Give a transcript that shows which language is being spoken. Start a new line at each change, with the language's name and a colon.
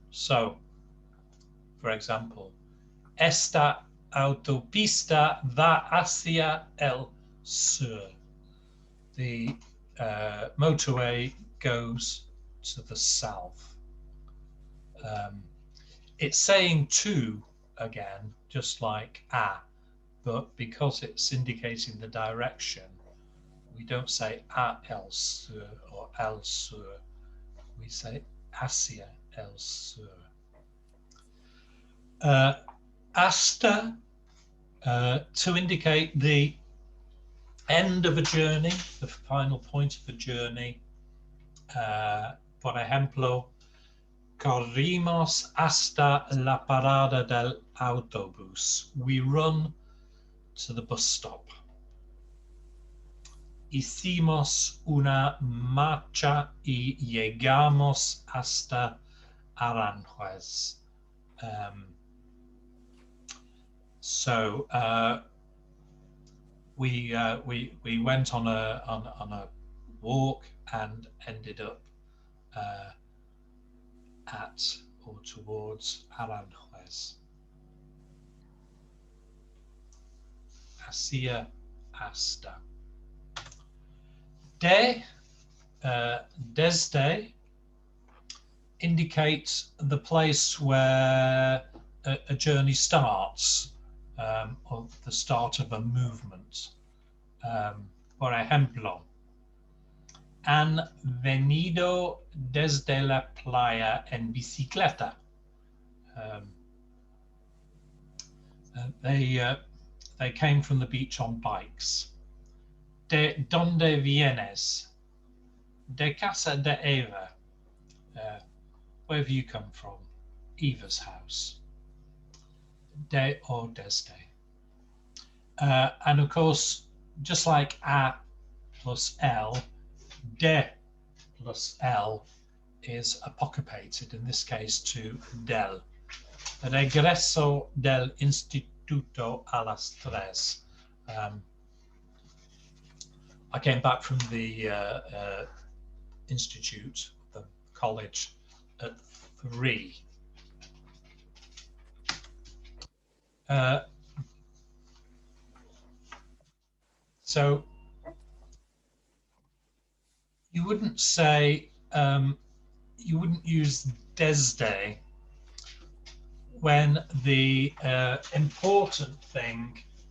English: So, for example,
Spanish: esta autopista va hacia el sur.
English: The motorway goes to the south. It's saying to again, just like a, but because it's indicating the direction, we don't say
Spanish: a el sur
English: or el sur. We say
Spanish: hacia el sur.
English: Hasta to indicate the end of a journey, the final point of a journey.
Spanish: Por ejemplo, corrimos hasta la parada del autobús.
English: We run to the bus stop.
Spanish: Hicimos una marcha y llegamos hasta Aranjuez.
English: So we went on a walk and ended up at or towards Aranjuez.
Spanish: Hacia, hasta.
English: Desde indicates the place where a journey starts, or the start of a movement.
Spanish: Por ejemplo, han venido desde la playa en bicicleta.
English: They came from the beach on bikes.
Spanish: ¿De dónde vienes? De casa de Eva.
English: Where have you come from? Eva's house. De or desde. And of course, just like a plus L, de plus L is apocopated, in this case to del.
Spanish: Regreso del instituto a las 3.
English: I came back from the institute, the college, at 3. So you wouldn't say, you wouldn't use desde when the important thing.